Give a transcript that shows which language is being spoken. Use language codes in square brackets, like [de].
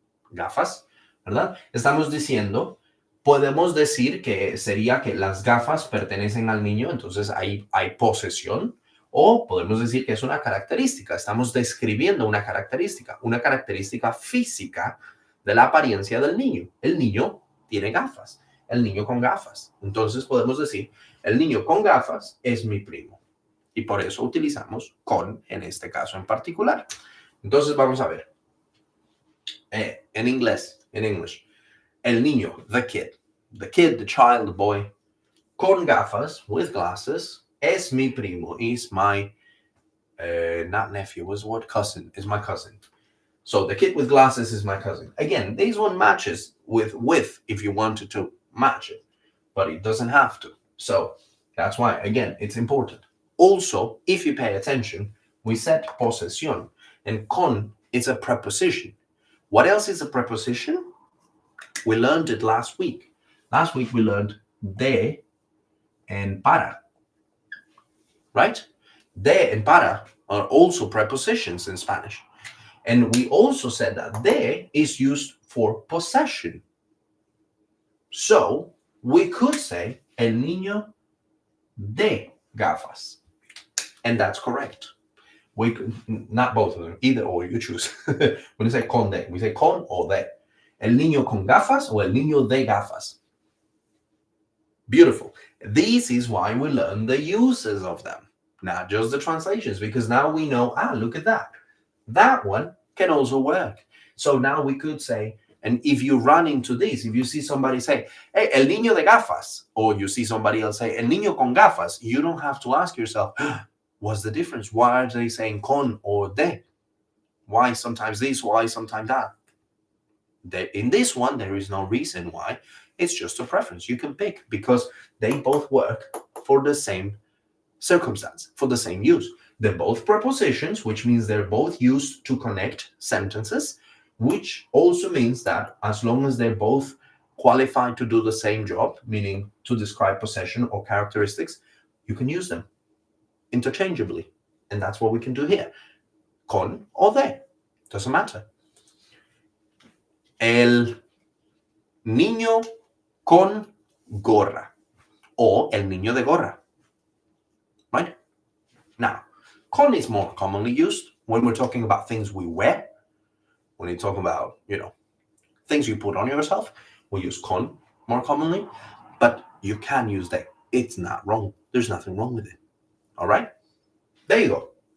[es] Gafas, ¿verdad? Estamos diciendo, podemos decir que sería que las gafas pertenecen al niño, entonces ahí hay posesión, o podemos decir que es una característica, estamos describiendo una característica física de la apariencia del niño. El niño tiene gafas, el niño con gafas. Entonces podemos decir, el niño con gafas es mi primo. Y por eso utilizamos con en este caso en particular. Entonces vamos a ver. En inglés, en English. El niño, [en] the kid, the child, the boy, [es] con gafas, [en] with glasses, [es] es mi primo, [en] is my, not nephew, was what? Cousin, is my cousin. So the kid with glasses is my cousin. Again, this one matches with if you wanted to match it, but it doesn't have to. So that's why, again, it's important. Also, if you pay attention, we said posesión, and con is a preposition. What else is a preposition? We learned it last week. Last week we learned de and para, right? De and para are also prepositions in Spanish. And we also said that de is used for possession. So we could say [es] el niño de gafas. [en] And that's correct. We could, not both of them, either or, you choose. When you say con de, we say con or de. [es] El niño con gafas o el niño de gafas. [en] Beautiful. This is why we learn the uses of them, not just the translations, because now we know, look at that. That one can also work. So now we could say, and if you run into this, if you see somebody say, hey, [es] el niño de gafas, [en] or you see somebody else say, [es] el niño con gafas, [en] you don't have to ask yourself, what's the difference? Why are they saying con or de? Why sometimes this, why sometimes that? In this one, there is no reason why. It's just a preference. You can pick because they both work for the same circumstance, for the same use. They're both prepositions, which means they're both used to connect sentences, which also means that as long as they're both qualified to do the same job, meaning to describe possession or characteristics, you can use them interchangeably. And that's what we can do here. Con or de. Doesn't matter. [es] El niño con gorra or el niño de gorra, right? [en] Now, con is more commonly used when we're talking about things we wear. When you're talking about, things you put on yourself, we use con more commonly, but you can use de. It's not wrong. There's nothing wrong with it. All right? There you go.